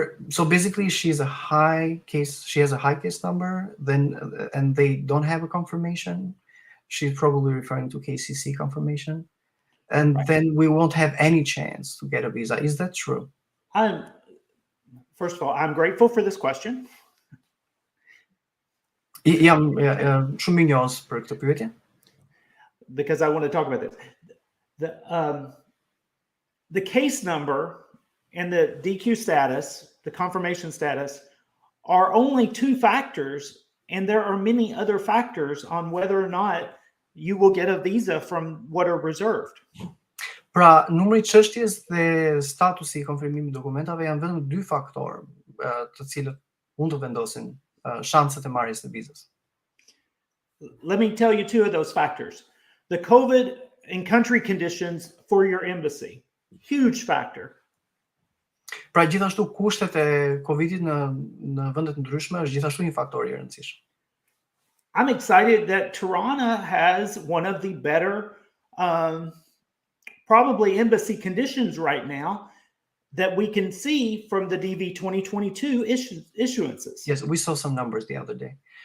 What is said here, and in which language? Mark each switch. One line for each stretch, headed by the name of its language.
English: So basically she has a high case number, and they don't have a confirmation. She's probably referring to KCC confirmation. and Right. then we won't have any chance to get a visa. Is that true? First of all, I'm grateful for this question.
Albanian: Jam shumë mirënjohës për këtë pyetje.
English: Because I want to talk about this. The case number and the DQ status, the confirmation status, are only two factors, and there are many other factors on whether or not you will get a visa from what are reserved.
Albanian: Pra, numri i çështjes dhe statusi i konfirmimit të dokumentave janë vetëm dy faktorë të cilët mund të vendosin shanset e marrjes së vizës.
English: Let me tell you two of those factors. The COVID and country conditions for your embassy, huge factor.
Albanian: Pra, gjithashtu kushtet e Covidit në vendet ndryshme është gjithashtu një faktor i rëndësishëm.
English: I'm excited that Tirana has one of the better probably embassy conditions right now that we can see from the DV 2022 issuances. Yes, we saw some numbers the other day.